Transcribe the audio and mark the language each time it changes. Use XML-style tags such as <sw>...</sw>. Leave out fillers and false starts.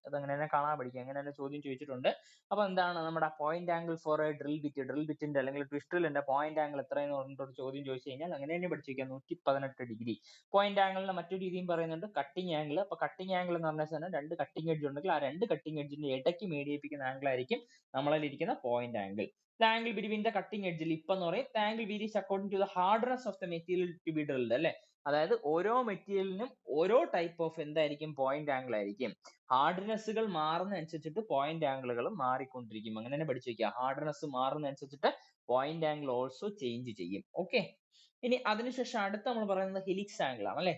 <ml>അത് അങ്ങനെ തന്നെ കാണാൻ പഠിക്കുക, അങ്ങനെ തന്നെ ചോദ്യം ചോദിച്ചിട്ടുണ്ട്. അപ്പൊ എന്താണ് നമ്മുടെ point angle four A drill bit, drill ബിറ്റിന്റെ അല്ലെങ്കിൽ ട്വിസ്റ്ററിന്റെ പോയിന്റ് ആംഗിൾ എത്രയെന്ന് പറഞ്ഞിട്ട് ചോദ്യം ചോദിച്ചു കഴിഞ്ഞാൽ അങ്ങനെ തന്നെ പഠിച്ചിരിക്കുക, 118 ഡിഗ്രി. പോയിന്റ് ആംഗിളിന്റെ മറ്റൊരു രീതിയും പറയുന്നുണ്ട് കട്ടിങ് ആംഗിൾ. അപ്പൊ കട്ടിങ് ആംഗിൾ എന്ന് പറഞ്ഞാൽ രണ്ട് കട്ടിങ് എഡ്ജ് ഉണ്ടെങ്കിൽ ആ രണ്ട് കട്ടിങ് എഡ്ജിന്റെ ഇടയ്ക്ക് മേടിപ്പിക്കുന്ന ആംഗിൾ ആയിരിക്കും നമ്മളിൽ ഇരിക്കുന്ന point angle.</ml> <en>The angle between the cutting edge</en> <ml>lip എന്ന് പറയും.</ml> <en>The angle varies according to the hardness of the material to be drilled, അല്ലെ?</en> <ml>അതായത് ഓരോ മെറ്റീരിയലിനും ഓരോ ടൈപ്പ് ഓഫ് എന്തായിരിക്കും പോയിന്റ് ആംഗിൾ ആയിരിക്കും. ഹാർഡ്നെസ്സുകൾ മാറുന്ന അനുസരിച്ചിട്ട് പോയിന്റ് ആംഗിളുകൾ മാറിക്കൊണ്ടിരിക്കും. അങ്ങനെ തന്നെ പഠിച്ചു വെക്കുക. ഹാർഡ്നെസ് മാറുന്ന അനുസരിച്ചിട്ട് പോയിന്റ് ആംഗിൾ ഓൾസോ ചേഞ്ച് ചെയ്യും. ഓക്കെ, ഇനി അതിനുശേഷം അടുത്ത നമ്മൾ പറയുന്നത് ഹെലിക്സ് ആംഗിൾ ആണ്, അല്ലെ?</ml>